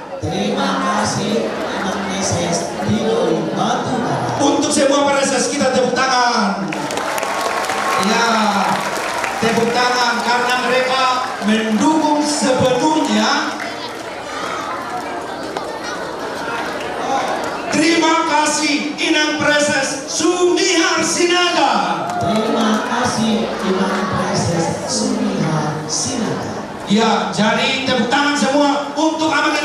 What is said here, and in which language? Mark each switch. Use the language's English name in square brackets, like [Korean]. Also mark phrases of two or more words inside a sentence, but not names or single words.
[Indonesian] Terima kasih Inang Preses Ridoi Batubara. Untuk semua preses kita tepuk tangan. Ya, tepuk tangan karena mereka mendukung sepenuhnya. Terima kasih Inang Preses Sumihar Sinaga. Terima kasih Inang Preses Sumihar Sinaga. Ya, jadi tepuk tangan semua untuk